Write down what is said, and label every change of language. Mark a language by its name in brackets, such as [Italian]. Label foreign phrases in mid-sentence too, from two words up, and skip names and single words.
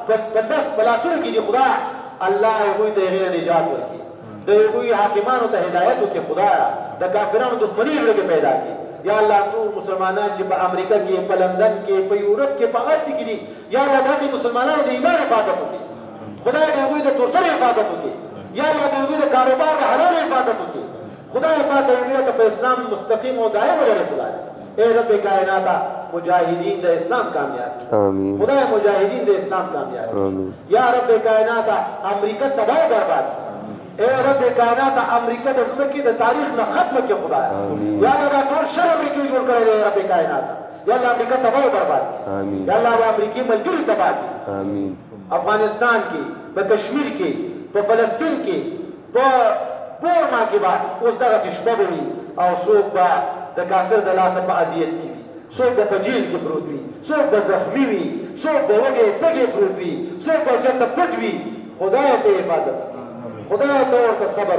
[Pashto] په لاسونو کې دي خدای الله هغوی ته هغې نه نجات ورکړي د هغوی حاکمانو ته هدایت وکړي خدایه د کافرانو دښمني زړه کې پیدا کړي [Arabic] یا الله [Pashto] نور مسلمانان چې په امریکا کې په لندن کې په یورپ کې په هر څه کې دي [Arabic] یا الله [Pashto] داسې مسلمانانو د ایمان حفاظت وکړي خدای د هغوی د توسر حفاظت وکړي [Arabic] یا الله [Pashto] د هغوی د کاروبار د حلال حفاظت وکړي خدای پاک دې ته په اسلام مستقیم او دائم ولري خدای اے رب کائنات مجاهدین د اسلام کامیاب آمین خدای مجاهدین د اسلام کامیاب آمین یا رب کائنات امریکا تباہ برباد اے رب کائنات امریکا د ځمکې د تاریخ نه ختم کړي خدای [Arabic] یا الله [Pashto] دا ټول شر امریکا جوړ کړی دی رب کائنات [Arabic] یا الله [Pashto] امریکا تباہ برباد آمین [Arabic] یا الله [Pashto] د امریکای ملګری تباہ آمین افغانستان کې په کشمیر کې په فلسطین کې په بورما کې به اوس دغسې شپه به وي او څوک به د کافر د لاسه په اذیت کې وي څوک به په جیل کې پروت وي څوک به زخمي وي څوک به وږی تږی پروت وي څوک به چېرته پټ وي خدای ته حفاظت خدای ته ورته صبر